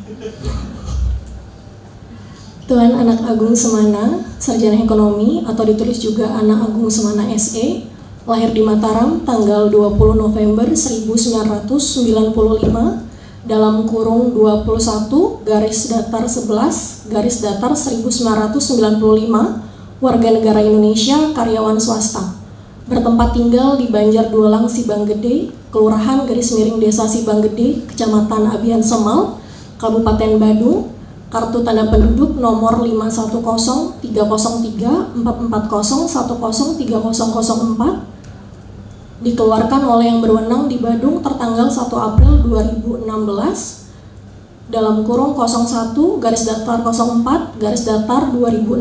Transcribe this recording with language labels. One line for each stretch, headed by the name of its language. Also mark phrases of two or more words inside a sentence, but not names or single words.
Indonesian: Tuan Anak Agung Semana, sarjana ekonomi atau ditulis juga Anak Agung Semana SE, lahir di Mataram tanggal 20 November 1995. Dalam kurung 21 garis datar 11 garis datar 1995, warga negara Indonesia, karyawan swasta, bertempat tinggal di Banjar Dulang Sibang Gede, Kelurahan garis miring Desa Sibang Gede, Kecamatan Abian Semal, Kabupaten Badung, kartu tanda penduduk nomor 510344014010304, dikeluarkan oleh yang berwenang di Badung tertanggal 1 April 2016 dalam kurung 01 garis datar 04 garis datar 2016.